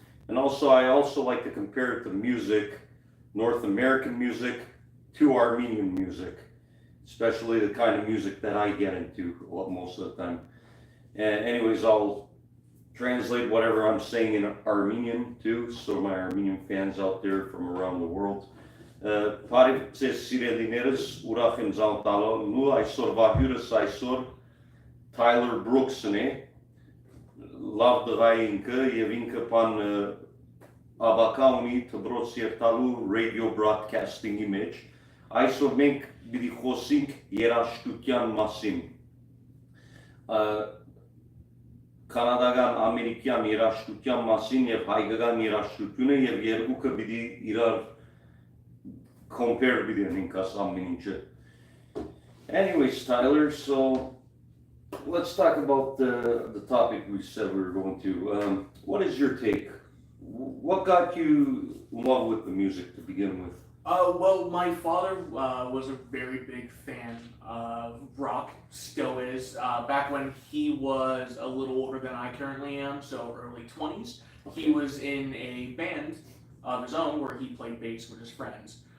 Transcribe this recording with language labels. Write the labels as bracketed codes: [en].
[en] And also, I also like to compare it to music, North American music, to Armenian music, especially the kind of music that I get into most of the time. And anyways, I'll translate whatever I'm saying in Armenian too, so my Armenian fans out there from around the world. [hy] Բարև ձեզ սիրելիներս, ուրախ եմ ձեզ տալու այսօրվա հյուրս այսօր Tyler Brooks-ն է, լավ տղա է ինքը եւ ինքը բան աբակա ունի դպրոց երթալու [en] radio broadcasting- [hy] ի մեջ։ Այսօր մենք պիտի խոսենք երաժշտության մասին։ Կանադական ամերիկյան երաժշտության մասին եւ հայկական երաժշտությունը եւ երկուքը պիտի իրար [en] compare with the Anyways, Tyler, so let's talk about the topic we said we were going to. What is your take? What got you in love with the music to begin with? Well, my father was a very big fan of rock, still is. Back when he was a little older than I currently am, so early 20s, he was in a band of his own where he played bass with his friends.